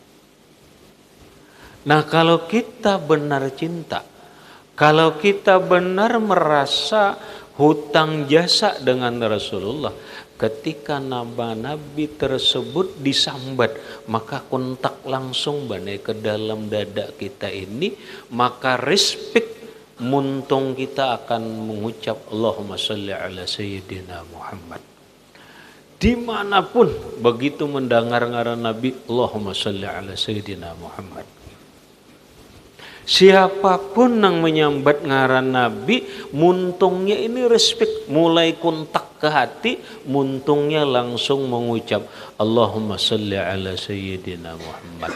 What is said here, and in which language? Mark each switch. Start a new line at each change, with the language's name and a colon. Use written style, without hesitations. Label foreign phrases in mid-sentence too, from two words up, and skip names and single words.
Indonesian: Nah kalau kita benar cinta, kalau kita benar merasa hutang jasa dengan Rasulullah, ketika nama Nabi tersebut disambat, maka kontak langsung banai ke dalam dada kita ini, maka respect muntung kita akan mengucap
Arabic: اللهم صل على سيدنا محمد.
Indonesian: Dimanapun begitu mendengar ngaran Nabi,
Arabic: اللهم صل على سيدنا محمد.
Indonesian: Siapapun yang menyambat ngaran Nabi, muntungnya ini respect, mulai kontak ke hati, muntungnya langsung mengucap
Arabic: اللهم صل على سيدنا محمد.